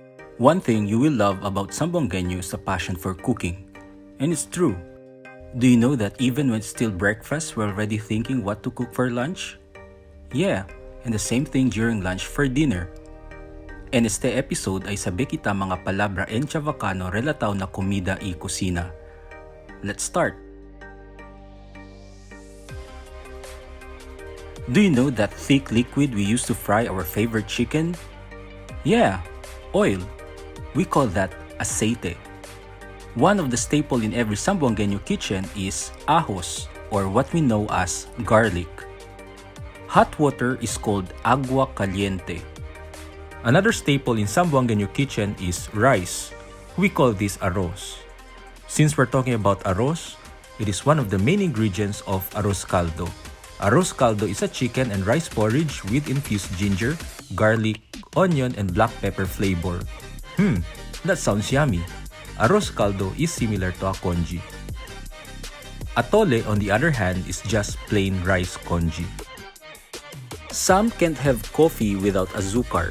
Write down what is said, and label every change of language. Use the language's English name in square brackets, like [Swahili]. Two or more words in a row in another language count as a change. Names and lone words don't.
[English] One thing you will love about Zamboangueño is the passion for cooking. And it's true. Do you know that even when it's still breakfast, we're already thinking what to cook for lunch? Yeah, and the same thing during lunch for dinner. [Chavacano] En este episode ay sabi kita mga palabra en Chavacano relataw na comida y kusina. [English] Let's start! Do you know that thick liquid we use to fry our favorite chicken? Yeah, oil. We call that aceite. One of the staple in every Zamboangueño kitchen is ajos, or what we know as garlic. Hot water is called [Chavacano] agua caliente. [English] Another staple in Zamboangueño kitchen is rice. We call this arroz. Since we're talking about arroz, it is one of the main ingredients of arroz caldo. Arroz caldo is a chicken and rice porridge with infused ginger, garlic, onion, and black pepper flavor. That sounds yummy. Arroz caldo is similar to a congee. Atole, on the other hand, is just plain rice congee. Some can't have coffee without azúcar.